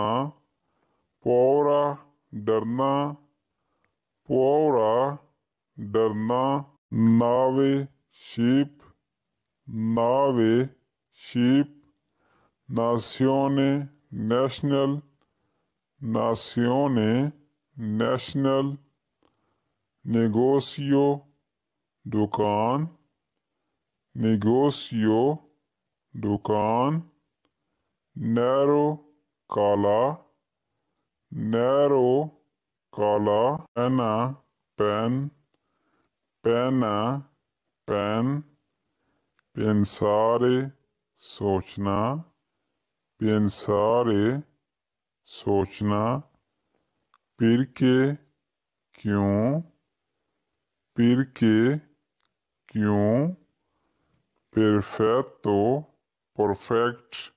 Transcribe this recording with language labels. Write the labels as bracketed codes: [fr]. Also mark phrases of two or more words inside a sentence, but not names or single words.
[it] paura डरना, paura डरना, nave ship, nave ship, nazione national, nazione national, negozio दुकान, [hi] negozio दुकान, narrow काला, narrow काला, [it] penna पेन, penna पेन, pensare सोचना, pensare सोचना, perché क्यों, perché क्यों, perfetto perfect,